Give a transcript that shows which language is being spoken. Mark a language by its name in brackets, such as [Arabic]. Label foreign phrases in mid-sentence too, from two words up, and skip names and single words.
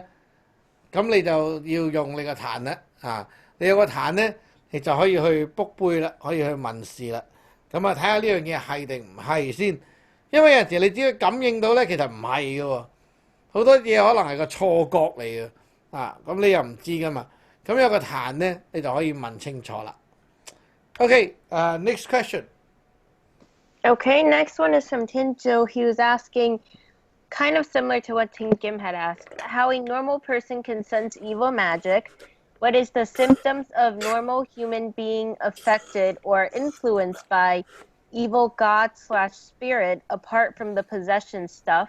[Cantonese] 咁你就要用你個壇啦，你有個壇咧，你就可以去卜杯啦，可以去問事啦。咁睇下呢樣嘢係定唔係先？因為有陣時你只要感應到咧，其實唔係嘅喎，好多嘢可能係個錯覺嚟嘅。咁你又唔知噶嘛？咁有個壇咧，你就可以問清楚啦。 [English] Okay, next question. Okay, next one is from Tin Joe. He was asking, kind of similar to what Tin Kim had asked, how a normal person can sense evil magic. What is the symptoms of normal human being affected or influenced by evil god/spirit apart from the possession stuff?